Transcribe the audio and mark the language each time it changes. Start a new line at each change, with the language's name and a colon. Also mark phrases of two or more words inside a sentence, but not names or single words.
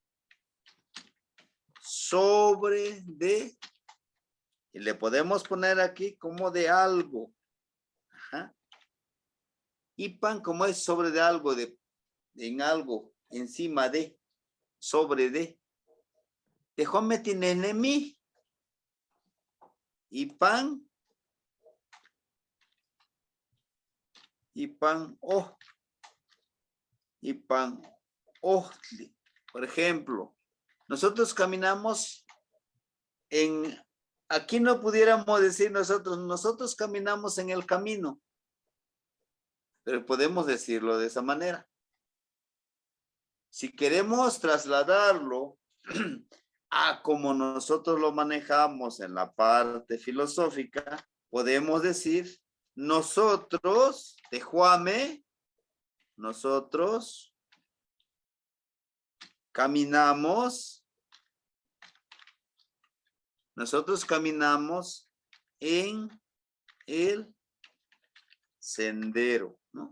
Spanish: Sobre de. Y le podemos poner aquí como de algo. Ajá. Ipan, como es sobre de algo, en algo, encima de, sobre de.
Central Nahuatl: Tehuame tinesnemi. Ipan. Ipan oh. Ipan ohtli.
Spanish: Por ejemplo, nosotros caminamos en, aquí no pudiéramos decir nosotros caminamos en el camino, pero podemos decirlo de esa manera. Si queremos trasladarlo a como nosotros lo manejamos en la parte filosófica, podemos decir nosotros, tehuame, nosotros caminamos en el sendero, ¿no?